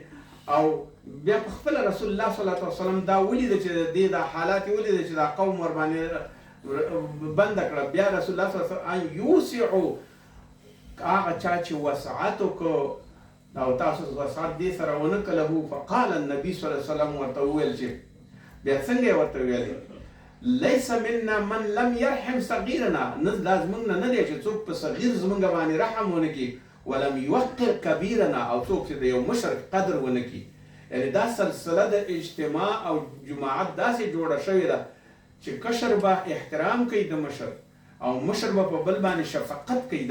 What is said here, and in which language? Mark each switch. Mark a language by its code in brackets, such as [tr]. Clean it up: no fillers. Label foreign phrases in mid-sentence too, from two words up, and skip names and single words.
[ps] او بیا په خپله رسول الله [ar] صلی الله علیه وسلم [ps] دا ولیده چې دې دا حالات یې ولیده چې دا قوم ورباندې بنده کړه. بیا رسول الله [ar] صلی الله علیه وسلم ان یوسعو، [ps] هغه چا چې وسعت وکړو او تاسو وسعت دې سره ونه کړه. [ar] فقال النبي صلی الله علیه وسلم [ps] ورته وویل چې بیا څنګه یې ورته ویلې [ar] لیس منا من لم يرحم صغیرنا، [ps] نه دا زموږ نه دی چې څوک په صغیر زموږ باندې رحم ونه کړي، [ar] ولم يوقر کبیرنا، [ps] او څوک چې د یو مشر قدر ونه کړي. یعنی دا سلسله د اجتماع او جماعت داسې جوړه شوې ده چې کشر به احترام کوي د مشر، او مشر به په بل باندې شفقت کوي.